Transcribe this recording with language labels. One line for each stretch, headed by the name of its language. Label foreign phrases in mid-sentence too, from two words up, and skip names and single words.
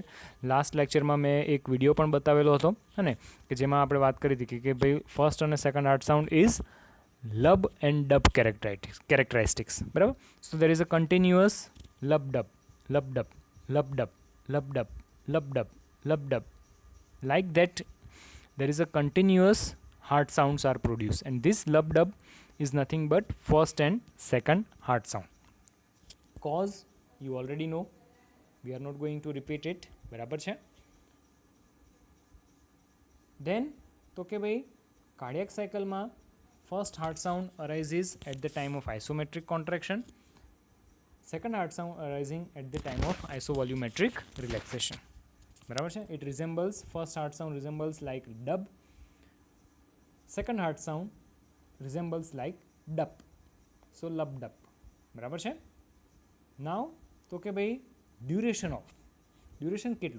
Gujarati: લાસ્ટ લેક્ચરમાં મેં એક વિડીયો પણ બતાવેલો હતો અને કે જેમાં આપણે વાત કરી હતી કે ભાઈ ફર્સ્ટ અને
English: second heart sound is lub and dub characteristics.
Gujarati: બરાબર?
English: So there is a continuous lub dub lub dub lub dub lub dub lub dub lub dub. like that there is a continuous heart sounds are produced, and this lub dub is nothing but first and second heart sound. Cause you already know, we are not going to repeat it.
Gujarati: બરાબર છે?
English: then
Gujarati: તો કે ભાઈ કાર્ડિયાક સાયકલમાં
English: first heart sound arises at the time of isometric contraction, second heart sound arising at the time of isovolumetric relaxation.
Gujarati: બરાબર છે?
English: It resembles first heart sound resembles like dub, second heart sound resembles like dup. So lub dup.
Gujarati: બરાબર છે? નાવ તો કે ભાઈ ડ્યુરેશન કેટલું?